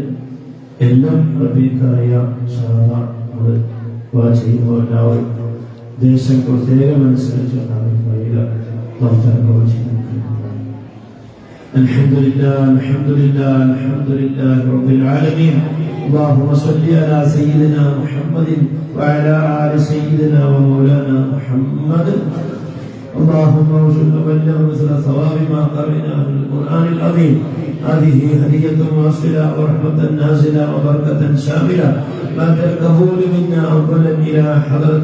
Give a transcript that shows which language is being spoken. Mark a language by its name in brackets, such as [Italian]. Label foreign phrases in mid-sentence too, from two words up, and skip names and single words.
[Malayalam] എല്ലാം അറിയാം. നമ്മൾ ചെയ്യുമ്പോൾ എല്ലാവരും ദേശം പ്രത്യേകം അനുസരിച്ചുകൊണ്ടാണ് പറയുക. [Arabic] الحمد لله الحمد لله الحمد لله رب العالمين. اللهم صل على سيدنا محمد وعلى آل سيدنا ومولانا محمد. اللهم وصل وبلغ مثل ثواب ما قرأناه من القرآن العظيم. هذه هدية واصلة ورحمة نازلة وبركة شاملة بعد القبول منا أولا إلى حضرة